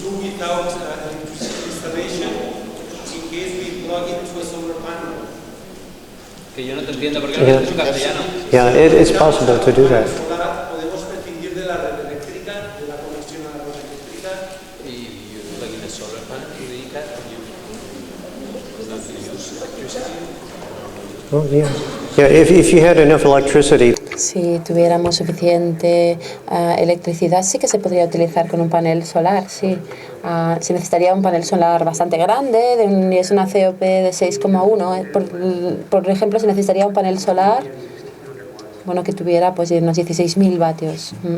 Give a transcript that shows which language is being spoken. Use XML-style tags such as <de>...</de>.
<en>Do without electricity installation in case we plug into a solar panel.</en> <es>Que yo no te entiendo porque lo dices en castellano.</es> <en>Yeah, it's possible to do that.</en> <es>Podemos prescindir de la red eléctrica, de la conexión a la red eléctrica.</es> <en>Y you plug in a solar panel to the car and you use electricity. Oh, yeah. Yeah, if you had enough electricity.</en> <es>Si tuviéramos suficiente electricidad, sí que se podría utilizar con un panel solar, sí. Se necesitaría un panel solar bastante grande, es una COP de 6,1. Por ejemplo, se necesitaría un panel solar, bueno, que tuviera pues unos 16.000 vatios.</es>